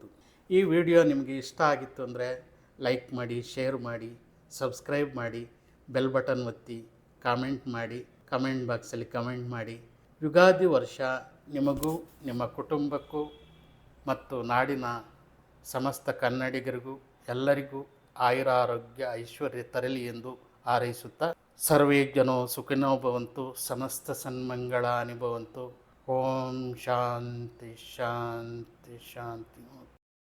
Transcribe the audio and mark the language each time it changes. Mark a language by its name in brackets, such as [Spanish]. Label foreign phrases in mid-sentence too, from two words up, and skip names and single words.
[Kannada] ಈ ವಿಡಿಯೋ ನಿಮಗೆ ಇಷ್ಟ ಆಗಿತ್ತು ಅಂದರೆ ಲೈಕ್ ಮಾಡಿ, ಶೇರ್ ಮಾಡಿ, ಸಬ್ಸ್ಕ್ರೈಬ್ ಮಾಡಿ, ಬೆಲ್ ಬಟನ್ ಒತ್ತಿ, ಕಾಮೆಂಟ್ ಮಾಡಿ, ಕಮೆಂಟ್ ಬಾಕ್ಸಲ್ಲಿ ಕಮೆಂಟ್ ಮಾಡಿ. ಯುಗಾದಿ ವರ್ಷ ನಿಮಗೂ ನಿಮ್ಮ ಕುಟುಂಬಕ್ಕೂ ಮತ್ತು ನಾಡಿನ ಸಮಸ್ತ ಕನ್ನಡಿಗರಿಗೂ ಎಲ್ಲರಿಗೂ ಆಯುರ, ಆರೋಗ್ಯ, ಐಶ್ವರ್ಯ ತರಲಿ ಎಂದು ಹಾರೈಸುತ್ತಾ, [Sanskrit] ಸರ್ವೇ ಜನೋ ಸುಖಿನೋ ಭವಂತು, ಸಮಸ್ತ ಸನ್ಮಂಗಳಾನಿ ಭವಂತು. ಓಂ ಶಾಂತಿ ಶಾಂತಿ ಶಾಂತಿ.